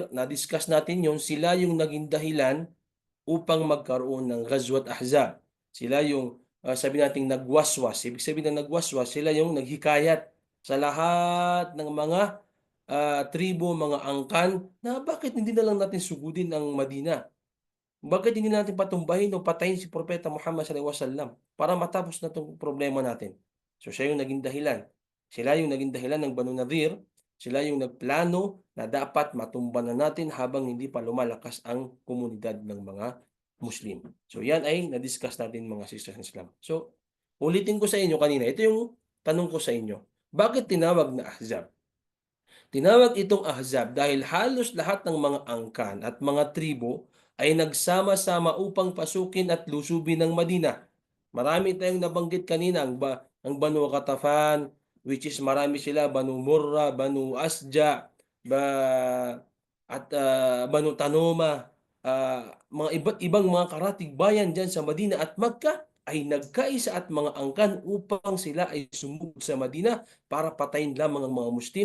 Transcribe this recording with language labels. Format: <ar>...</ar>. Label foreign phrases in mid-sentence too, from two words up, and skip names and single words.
<tl>Na-discuss natin yun, sila yung naging dahilan upang magkaroon ng Ghazwat Ahzab. Sila yung sabi nating nagwaswas. Ibig sabihin ng nagwaswas, sila yung naghikayat sa lahat ng mga tribo, mga angkan na bakit hindi na lang natin sugudin ang Madina? Bakit hindi natin patumbahin o patayin si Propeta Muhammad</tl> <ar>صلى الله عليه وسلم</ar> <tl>para matapos na itong problema natin? So siya yung naging dahilan. Sila yung naging dahilan ng Banu Nadir. Sila yung nagplano na dapat matumba na natin habang hindi pa lumalakas ang komunidad ng mga Muslim. So yan ay na-discuss natin mga</tl> <en>sisters in Islam.</en> <tl>So ulitin ko sa inyo kanina, ito yung tanong ko sa inyo. Bakit tinawag na Ahzab? Tinawag itong Ahzab dahil halos lahat ng mga angkan at mga tribo ay nagsama-sama upang pasukin at lusubin ng Madina. Marami tayong nabanggit kanina ang Banu Qatafan,</tl> <en>which is</en> <tl>marami sila, Banu Murra, Banu Asja, Banu Tanuma, mga iba't ibang mga karatig bayan dyan sa Madina at Makkah ay nagkaisa at mga angkan upang sila ay sumugod sa Madina para patayin lamang ang mga Muslim.</tl>